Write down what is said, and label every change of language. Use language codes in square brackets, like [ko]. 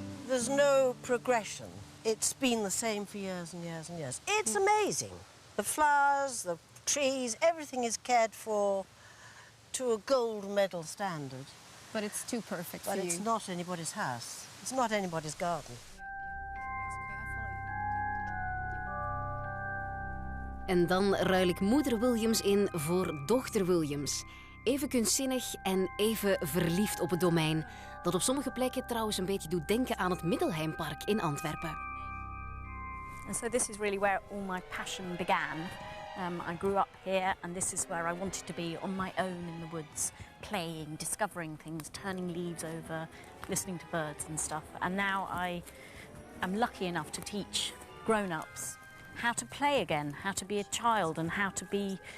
[en] There's no progression. It's been the same for years and years and years. It's amazing. The flowers, the trees, everything is cared for to a gold medal standard. But it's too perfect for But you. it's not anybody's house. It's not anybody's garden. [nl] En dan ruil ik moeder Williams in voor dochter Williams. Even kunstzinnig en even verliefd op het domein. Dat op sommige plekken trouwens een beetje doet denken aan het Middelheimpark in Antwerpen. [en] And so this is really where all my passion began. I grew up here and this is where I wanted to be on my own in the woods, playing, discovering things, turning leaves over, listening to birds and stuff. And now I am lucky enough to teach grown-ups how to play again, how to be a child and how to be...